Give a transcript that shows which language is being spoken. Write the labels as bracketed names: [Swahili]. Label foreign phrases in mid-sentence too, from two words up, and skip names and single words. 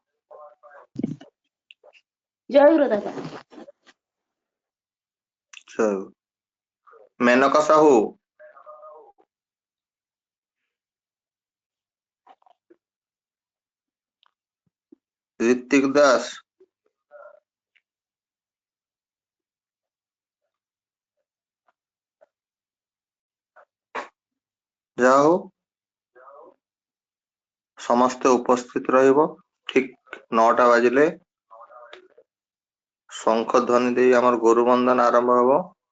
[Bangla] জয় গুরু দাদা। জয় গুরু। মেনকা সাহু। ঋত্বিক দাস। [Odia] ଯାହା ହଉ ସମସ୍ତେ ଉପସ୍ଥିତ ରହିବ। ଠିକ 9ଟା ବାଜିଲେ ଶଙ୍ଖ ଧ୍ୱନି ଦେଇ ଆମର ଗୁରୁ ବନ୍ଦନା ଆରମ୍ଭ ହବ।